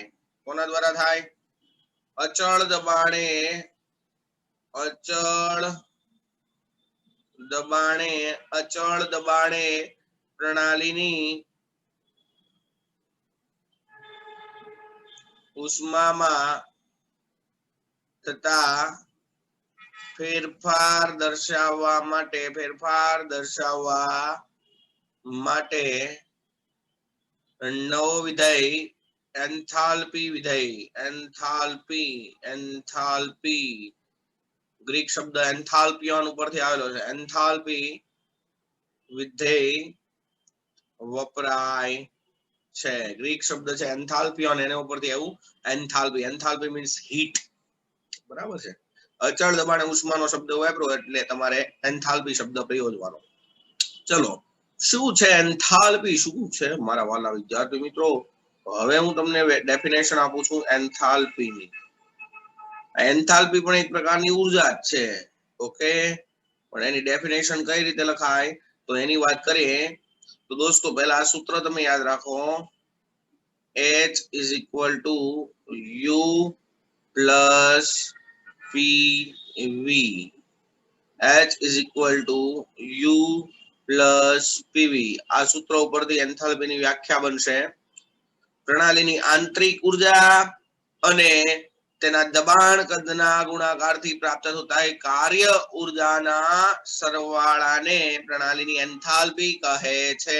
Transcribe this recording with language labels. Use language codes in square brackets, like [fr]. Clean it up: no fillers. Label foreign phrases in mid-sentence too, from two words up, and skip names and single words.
[gu] કોના દ્વારા થાય? અચળ દબાણે પ્રણાલીની ઉષ્મામાં થતા ફેરફાર દર્શાવવા માટે નવો વિધેય એન્થાલ્પી વિધેય, એન્થાલ્પી, એન્થાલ્પી ગ્રીક શબ્દ એન્થાલ્પિયન ઉપરથી આવેલો છે. એન્થાલ્પી વિધેય વપરાય છે. ગ્રીક શબ્દ છે એન્થાલ્પિયન, એના ઉપરથી એવું એન્થાલ્પી. એન્થાલ્પી [en] means heat, [gu] બરાબર છે. અચળ દબાણે ઉષ્માનો શબ્દ વાપરો એટલે તમારે એન્થાલ્પી શબ્દ પ્રયોજવાનો. ચલો, શું છે એન્થાલ્પી? શું છે મારા વાલા વિદ્યાર્થી મિત્રો? હવે હું તમને ડેફિનેશન આપું છું એન્થાલ્પીની. એન્થાલ્પી પણ એક પ્રકારની ઉર્જા જ છે, ઓકે. પણ એની ડેફિનેશન કઈ રીતે લખાય તો એની વાત કરીએ તો દોસ્તો પહેલા આ સૂત્ર તમે યાદ રાખો. [en] H is equal to U plus PV. H is equal to U plus PV. [gu] આ સૂત્ર ઉપરથી એન્થાલ્પીની વ્યાખ્યા બનશે. પ્રણાલીની આંતરિક ઉર્જા અને તેના દબાણ કદના ગુણાકારથી પ્રાપ્ત થતા કાર્ય ઉર્જાના સરવાળાને પ્રણાલીની એન્થાલ્પી કહે છે.